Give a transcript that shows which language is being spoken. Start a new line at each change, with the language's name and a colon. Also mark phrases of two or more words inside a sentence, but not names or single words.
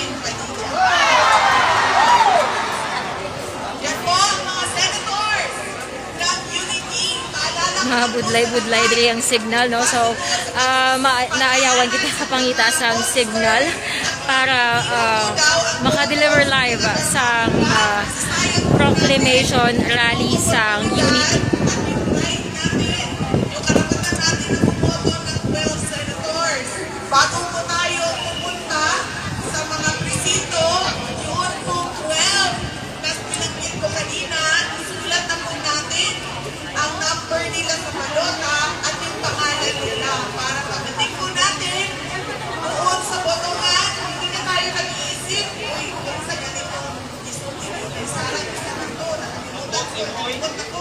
Hiligaynon: Budlay-budlay diri ang signal, no? So naayawan kita kapangita sa signal para maka-deliver live sa
English: proclamation rally
Hiligaynon: sa Unity.
Filipino: Bago po tayo pupunta sa mga presinto, yun po 12 na pinagpil ko kanina, isulat na po natin ang number nila sa balota at yung pangalan nila para pagdating po natin doon sa botohan, hindi na tayo nag-iisip, uy, sa ganitong may sarang isa na to, nakalimutan ko.